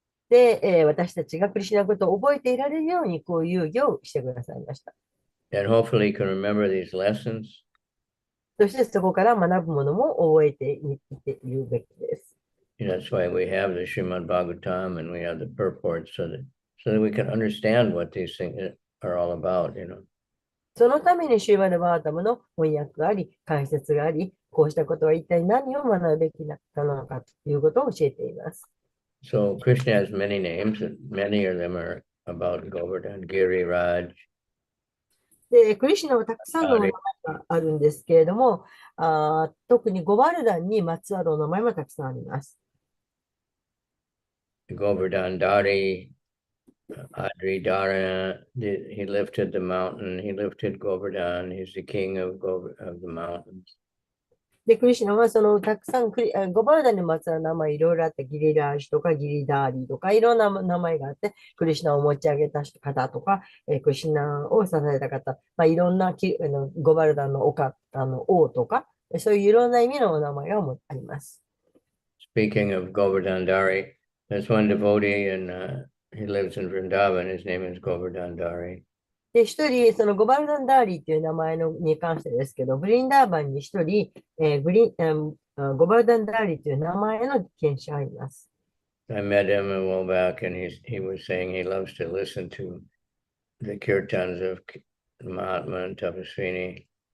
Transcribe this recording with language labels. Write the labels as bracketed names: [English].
[Japanese] で、私たちがクリシュナのことを覚えていられるように、こういう行をしてくださいました。 [English] And hopefully you can remember these lessons. [Japanese] そしてそこから学ぶものも覚えていっているべきです。 [English] That's why we have the Srimad Bhagavatam and we have the purport so that we can understand what these things are all about, [Japanese] そのためにシューマルバータムの翻訳があり、解説があり、こうしたことは一体何を学ぶべきなのかということを教えています。 [English] So Krishna has many names, and many of them are about Govardhan, Giri, Raj. [Japanese] で、クリシュナはたくさんの名前があるんですけれども、特にゴバルダンにまつわるお名前もたくさんあります。 [English] Govardhan Dari, Adri Dharana, he lifted the mountain, he lifted Govardhan, he's the king of the mountains. [Japanese] で、クリシュナはそのたくさんゴバルダンにまつわる名前いろいろあって、ギリラージとかギリダーリとかいろんな名前があって、クリシュナを持ち上げた方とか、クリシュナを支えた方、いろんなゴバルダンの王とか、そういういろんな意味のお名前があります。 [English] Speaking of Govardhan Dari, there's one devotee and he lives in Vrindavan. His name is Govardhan Dari. [Japanese] で、一人、そのゴバルダンダーリーっていう名前に関してですけど、ブリンダーバンに一人、ゴバルダンダーリーという名前の賢者がいます。 [English] I met him a while back and he was saying he loves to listen to the kirtans of Mahatma and Tapaswini.